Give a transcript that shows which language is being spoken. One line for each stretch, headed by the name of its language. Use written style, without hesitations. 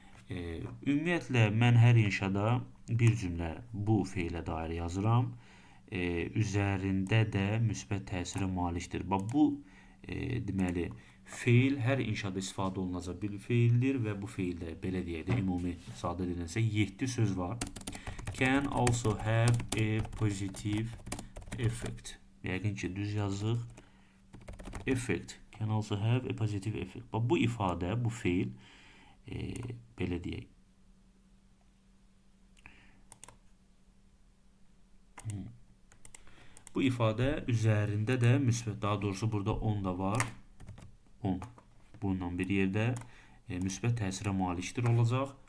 Azerbaijani: Ümumiyyətlə mən hər inşada bir cümlə bu feilə dair yazıram. Üzərində də müsbət təsirə malikdir. Bu deməli feil hər inşada istifadə olunacaq bir feildir və bu feildə belə deyək də ümumi sadə dildə 7 söz var.
English: Can also have a positive effect.
Azerbaijani: Yəqin ki, düz yazıq.
English: Effect. Can also have a positive effect.
Azerbaijani: Bu ifadə, bu feil belə deyək. Bu ifadə üzərində də müsbət, daha doğrusu burada 10 da var. 10. Bununla bir yerdə müsbət təsirə malikdir olacaq.